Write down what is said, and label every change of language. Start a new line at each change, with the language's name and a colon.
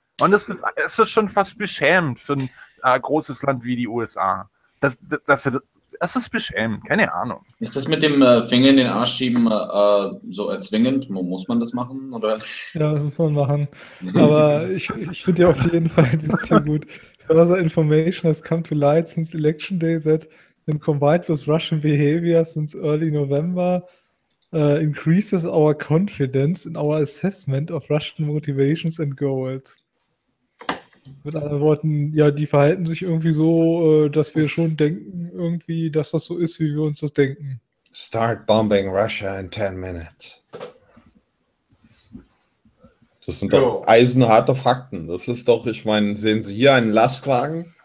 German: Und es ist schon fast beschämend für ein großes Land wie die USA. Das ist beschämend, keine Ahnung. Ist das mit dem Finger in den Arsch schieben so erzwingend? Muss man das machen? Oder? Ja, das muss man machen. Aber ich finde ja auf jeden Fall, das ist ja gut.
English: Further information has come to light since election day that when combined with Russian behavior since early November increases our confidence in our assessment of Russian motivations and goals.
German: Mit anderen Worten, ja, die verhalten sich irgendwie so, dass wir schon denken, irgendwie, dass das so ist, wie wir uns das denken.
English: Start bombing Russia in 10 minutes.
German: Das sind doch eisenharte Fakten. Das ist doch, ich meine, sehen Sie hier einen Lastwagen?